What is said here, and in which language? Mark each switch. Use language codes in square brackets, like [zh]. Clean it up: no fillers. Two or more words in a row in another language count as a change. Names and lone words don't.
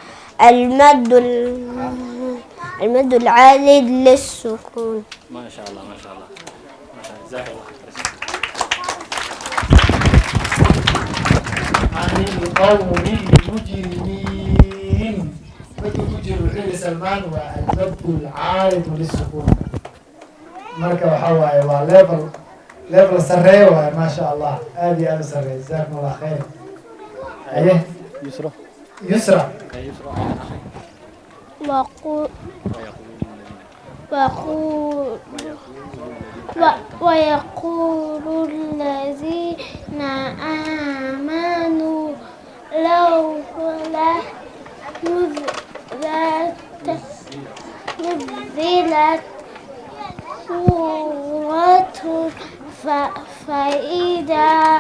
[ar] المد العالي للسكون. ما شاء الله ما شاء الله ما شاء الله. جزاك الله. عن القوم المجرمين. مد كجر وحيد سلمان والمد العارض للسكون. [so] marka waxaa waaye waa level sarreeya waaye [ar] ما شاء الله [so] aad iyo aad u sarreeya [ar] جزاكم الله خير. [so] aye يسرى [ar] ويقول الذين آمنوا لولا نزلت سورة فإذا